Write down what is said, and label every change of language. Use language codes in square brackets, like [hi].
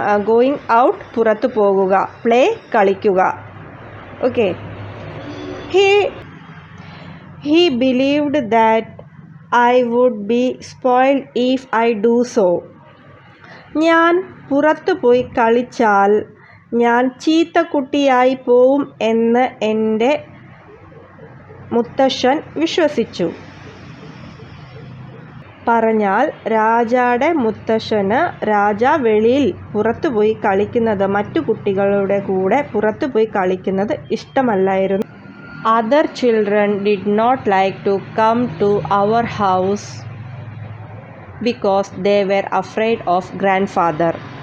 [ml] Going out പുറത്തു പോകുക, play കളിക്കുക. [en] Okay. He believed that I would be spoiled if I do so. [ml] ഞാൻ പുറത്തു പോയി കളിച്ചാൽ ഞാൻ ചീത്തക്കുട്ടിയായി പോവും എന്ന് എൻ്റെ മുത്തശ്ശൻ വിശ്വസിച്ചു. പറഞ്ഞാൽ രാജായുടെ മുത്തശ്ശന് രാജ വെളിയിൽ പുറത്തുപോയി കളിക്കുന്നത്, മറ്റു കുട്ടികളുടെ കൂടെ പുറത്തുപോയി കളിക്കുന്നത് ഇഷ്ടമല്ലായിരുന്നു. [en] Other children did not like to come to our house because they were afraid of grandfather.